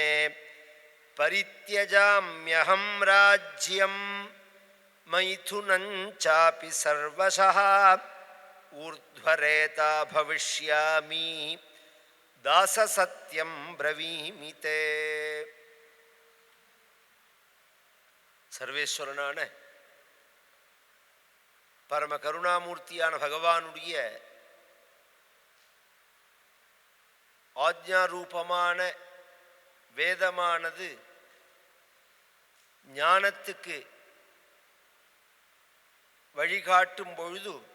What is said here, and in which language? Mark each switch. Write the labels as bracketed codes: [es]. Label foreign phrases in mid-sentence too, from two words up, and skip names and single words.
[sa] परित्यजाम्यहं राज्यं मैथुनं चापि सर्वशः। ऊर्ध्वरेता भविष्यामि दाससत्यं ब्रवीमि ते। [ta] சர்வேஸ்வரனான பரம கருணாமூர்த்தியான பகவானுடைய ஆஜ்ஞாரூபமான வேதமானது ஞானத்துக்கு வழிகாட்டும் பொழுது